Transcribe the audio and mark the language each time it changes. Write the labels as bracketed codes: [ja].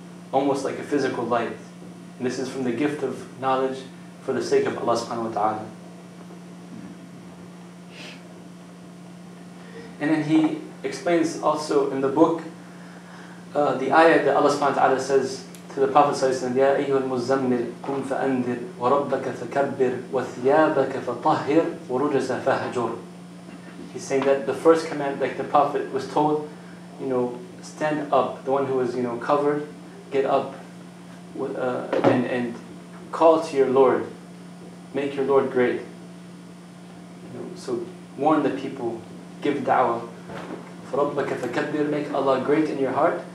[en] Almost like a physical light. And this is from the gift of knowledge for the sake of Allah subhanahu wa ta'ala. And then he explains also in the book the ayah that Allah subhanahu wa ta'ala says to the Prophet [ar] ﷺ, يَا أَيُّهَا الْمُزَّمِّلُ قُمْ فَأَنذِرْ وَرَبَّكَ فَكَبِّرْ وَثِيَابَكَ فَطَهِّرْ وَرُجَزَ فَهْجُرْ. [en] He's saying that the first command, like the Prophet was told, stand up, the one who was, covered, get up, and call to your Lord, make your Lord great. So warn the people, give da'wah. [ar] فَرَبَّكَ فَكَبِّرْ, [en] make Allah great in your heart.